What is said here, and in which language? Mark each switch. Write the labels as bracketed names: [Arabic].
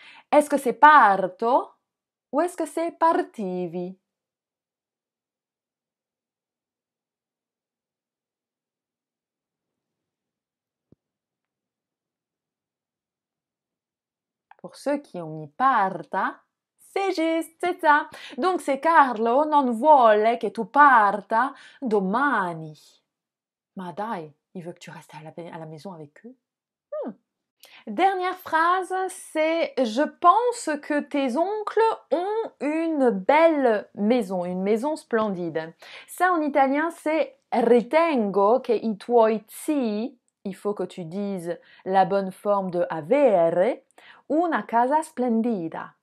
[French] Est-ce que c'est parto? Ou est-ce que c'est partivi? Pour ceux qui ont mis parta, c'est juste, c'est ça. Donc c'est [Italian] Carlo non vuole che tu parta domani. Ma dai, [French] il veut que tu restes à la maison avec eux. Dernière phrase, c'est je pense que tes oncles ont une belle maison, une maison splendide. Ça en italien, c'est [Italian] ritengo che i tuoi zii, [French] il faut que tu dises la bonne forme de avere, [Italian] una casa splendida.